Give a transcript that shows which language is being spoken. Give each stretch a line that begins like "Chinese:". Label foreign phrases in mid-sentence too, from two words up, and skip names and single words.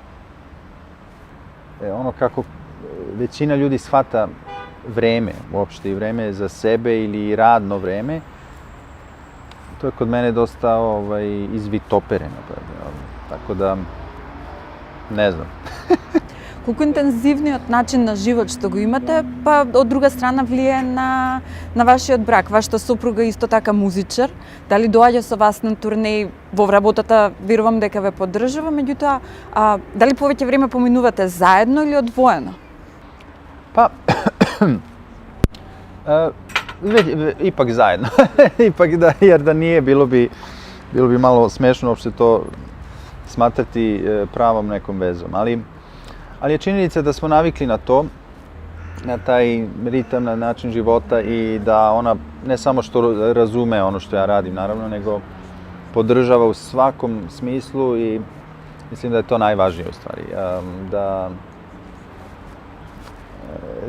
Serbian: ono kako većina ljudi shvata vreme uopšte i vreme za sebe ili radno vreme, to je kod mene dosta izvitopereno, tako da ne znam.
Macedonian: Колку интензивниот начин на живот што го имате, па од друга страна влие на вашиот брак. Вашата сопруга исто така музичар. Дали доаѓа со вас на турнеи во работата, верувам дека ве поддржува, меѓутоа, дали повеќе време поминувате заедно или одвоено?
Serbian: Pa, ipak zajedno. Ipak da, jer da nije, bilo bi malo smešno uopšte to smatrati pravom nekom vezom. Ali je činjenica da smo navikli na to, na taj ritam, na način života i da ona ne samo što razume ono što ja radim, naravno, nego podržava u svakom smislu i mislim da je to najvažnije u stvari.